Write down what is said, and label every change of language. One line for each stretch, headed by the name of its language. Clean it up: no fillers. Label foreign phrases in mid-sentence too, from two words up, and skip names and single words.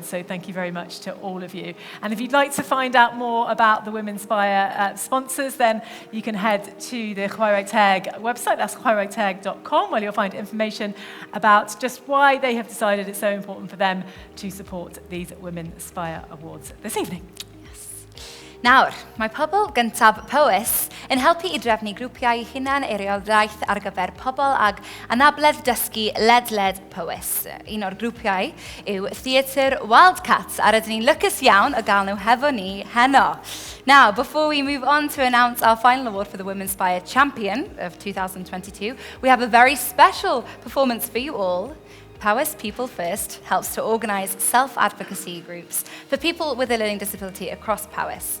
English: So thank you very much to all of you. And if you'd like to find out more about the Womenspire sponsors, then you can head to the Chwarae Teg website. That's chwaraeteg.com, where you'll find information about just why they have decided it's so important for them to support these Womenspire Awards this evening.
Welsh: Nawr, mae pobl gyntaf Powys yn helpu I drefnu grwpiau hunan eirioldraeth ar gyfer pobl ag anabledd dysgu ledled Powys. Un o'r grwpiau yw Theatr Wildcats, a rydyn ni'n lwcus iawn o gael nhw hefo ni heno.
English: Now, before we move on to announce our final award for the Womenspire Champion of 2022, we have a very special performance for you all. Powys People First helps to organise self-advocacy groups for people with a learning disability across Powys.